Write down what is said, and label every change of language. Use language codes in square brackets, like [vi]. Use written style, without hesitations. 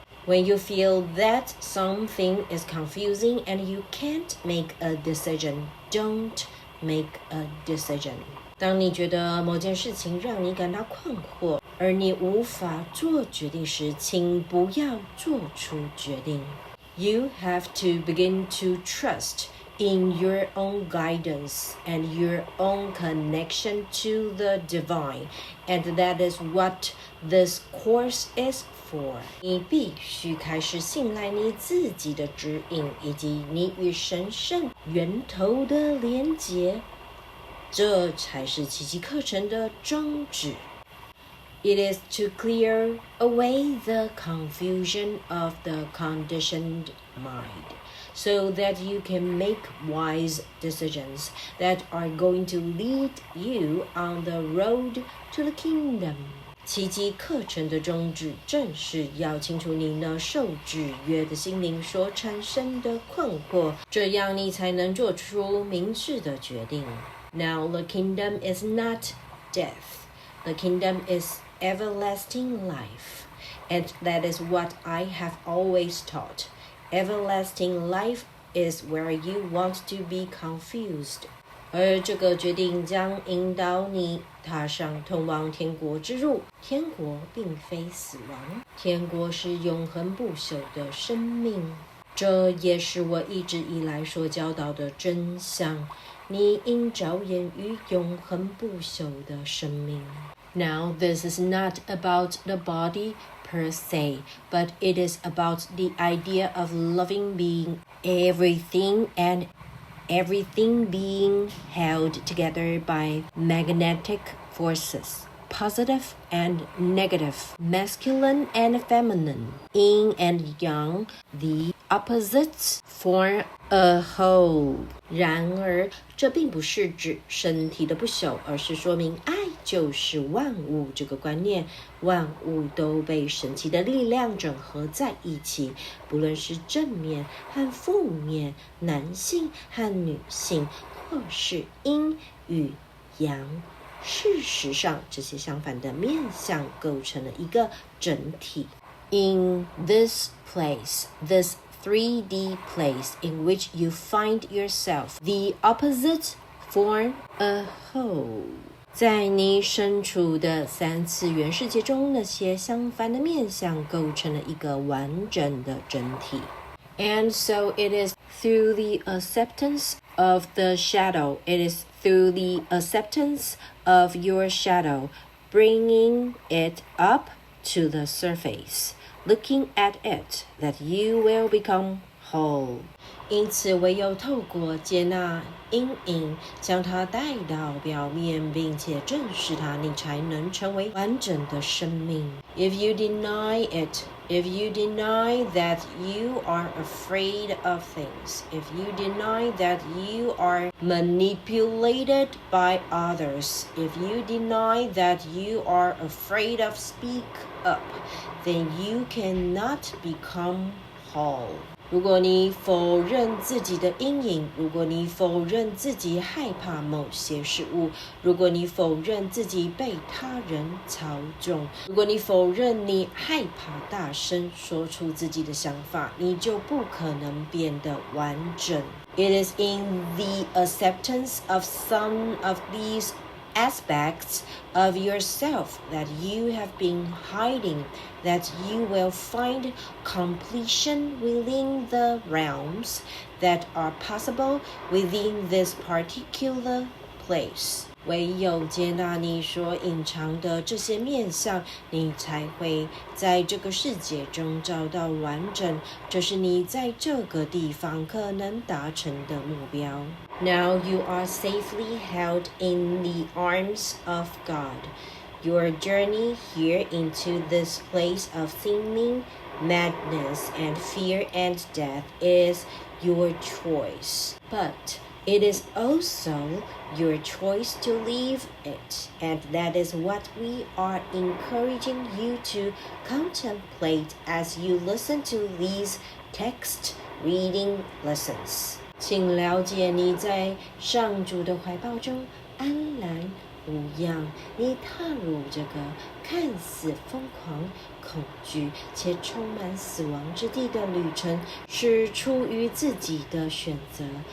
[en] When you feel that something is confusing and you can't make a decision, don't make a decision. [zh] 当你觉得某件事情让你感到困惑，而你无法做决定时，请不要做出决定。 [en] You have to begin to trust in your own guidance and your own connection to the divine, and that is what this course is for. [zh] 你必须开始信赖你自己的指引，以及你与神圣源头的连结，这才是奇迹课程的宗旨。 [en] It is to clear away the confusion of the conditioned mind, so that you can make wise decisions that are going to lead you on the road to the kingdom. [zh] 奇迹课程的宗旨正是要清除你那受制约的心灵所产生的困惑，这样你才能做出明智的决定。 [en] Now the kingdom is not death. The kingdom is everlasting life, and that is what I have always taught. Everlasting life is where you want to be confused. [zh] 而这个决定将引导你踏上通往天国之路。天国并非死亡，天国是永恒不朽的生命。这也是我一直以来所教导的真相。你应着眼于永恒不朽的生命。 [en] Now, this is not about the body per se, but it is about the idea of loving being everything and everything being held together by magnetic forces, positive and negative, masculine and feminine, yin and yang, the opposites form a whole. [zh] 然而，这并不是指身体的不朽，而是说明爱就是万物这个观念。万物都被神奇的力量整合在一起，不论是正面和负面，男性和女性，或是阴与阳，事实上，这些相反的面向构成了一个整体。 [en] In this place, this 3D place in which you find yourself, the opposite form a whole. [zh] 在你身处的3次元世界中，那些相反的面向构成了一个完整的整体。 [en] And so it is through the acceptance of the shadow, it is through the acceptance of your shadow, bringing it up to the surface, looking at it, that you will become whole. [zh] 因此唯有透过接纳阴影，将它带到表面，并且正视它，你才能成为完整的生命。 [en] If you deny it, if you deny that you are afraid of things, if you deny that you are manipulated by others, if you deny that you are afraid of speak up, then you cannot become whole. [zh] 如果你否认自己的阴影，如果你否认自己害怕某些事物，如果你否认自己被他人操纵，如果你否认你害怕大声说出自己的想法，你就不可能变得完整。 [en] It is in the acceptance of some of these aspects of yourself that you have been hiding, that you will find completion within the realms that are possible within this particular place. [zh] 唯有接纳你所隐藏的这些面向，你才会在这个世界中找到完整，这是你在这个地方可能达成的目标。 [en] Now you are safely held in the arms of God. Your journey here into this place of seeming madness and fear and death is your choice. But it is also your choice to leave it, and that is what we are encouraging you to contemplate as you listen to these text reading lessons. [zh] 请了解你在上主的怀抱中安然无恙，你踏入这个看似疯狂、恐惧且充满死亡之地的旅程，是出于自己的选择。